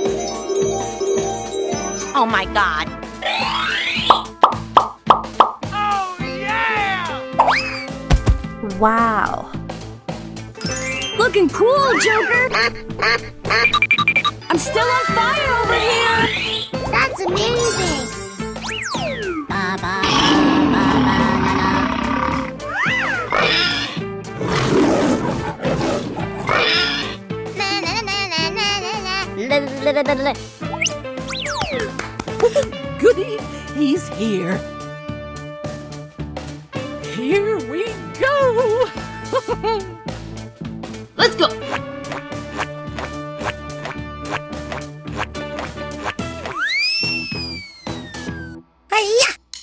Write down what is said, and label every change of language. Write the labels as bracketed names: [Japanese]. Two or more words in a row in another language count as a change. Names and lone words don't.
[English] Oh my god! Oh, yeah! Wow. Looking cool, Joker. I'm still on fire over here. That's amazing! Ba, ba, ba, ba, na, na. Na, na, na, na, na, na. Goody! He's here! Here we go! Let's go. Hiya!